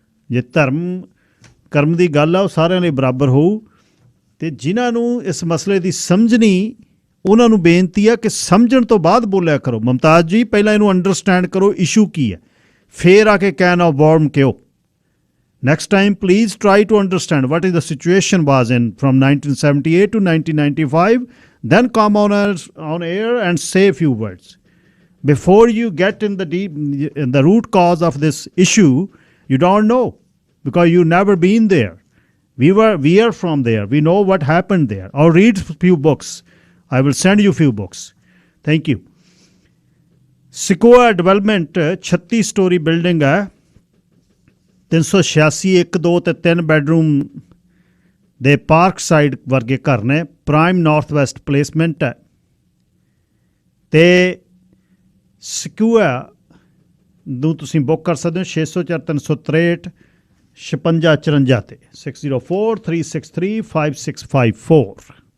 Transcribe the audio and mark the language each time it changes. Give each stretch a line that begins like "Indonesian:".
Punjabi: ਜੇ ਧਰਮ ਕਰਮ ਦੀ ਗੱਲ ਆ, ਉਹ ਸਾਰਿਆਂ ਲਈ ਬਰਾਬਰ ਹੋਊ। ਅਤੇ ਜਿਨ੍ਹਾਂ ਨੂੰ ਇਸ ਮਸਲੇ ਦੀ ਸਮਝ ਨਹੀਂ, ਉਹਨਾਂ ਨੂੰ ਬੇਨਤੀ ਆ ਕਿ ਸਮਝਣ ਤੋਂ ਬਾਅਦ ਬੋਲਿਆ ਕਰੋ। ਮੁਮਤਾਜ਼ ਜੀ, ਪਹਿਲਾਂ ਇਹਨੂੰ ਅੰਡਰਸਟੈਂਡ ਕਰੋ ਇਸ਼ੂ ਕੀ ਹੈ, ਫਿਰ ਆ ਕੇ ਕੈਨ ਆਫ ਵਾਰਮ ਕਿਉਂ।
English: Next time, please try to understand what is the situation was in from 1978 to 1995. Then come on air and say a few words. Before you get in the root cause of this issue, you don't know because you've never been there. We are from there. We know what happened there. Or read few books. I will send you few books. Thank you.
Punjabi: Sequoia Development
English: 36 story building
Punjabi: है, 386 1 2 ਅਤੇ 3 bedroom ਦੇ park side ਵਰਗੇ ਘਰ ਨੇ। Prime north West placement ਹੈ, ਅਤੇ ਸਿਕਿਊਆ ਨੂੰ ਤੁਸੀਂ ਬੁੱਕ ਕਰ ਸਕਦੇ ਹੋ 604 363 5654 'ਤੇ 604 363 5654।